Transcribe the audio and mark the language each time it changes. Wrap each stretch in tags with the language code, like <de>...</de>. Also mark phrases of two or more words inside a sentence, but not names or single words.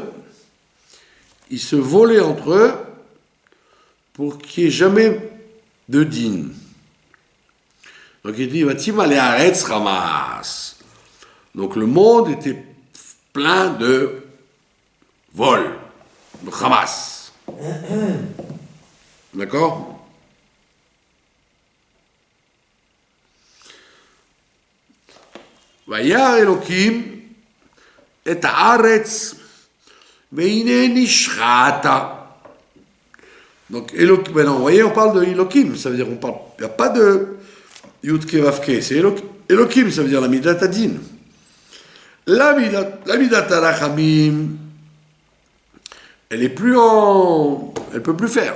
<fr>Ils se volaient entre eux pour qu'il n'y ait jamais de din. Donc il dit</fr> <he>ותמלא הארץ הארץ חמס.</he> <fr>Donc le monde était plein de vols, de ramas. D'accord?</fr> <he>וירא אלוקים את הארץ והנה נשחתה.</he> <fr>Donc Elokim, maintenant vous voyez on parle de Elokim, ça veut dire il n'y a pas de Yudke Vavke, c'est Elokim, ça veut dire la</fr> <he>מידת הדין.</he> <fr>La</fr> <he>מידת הרחמים,</he> <fr>elle peut plus faire.</fr>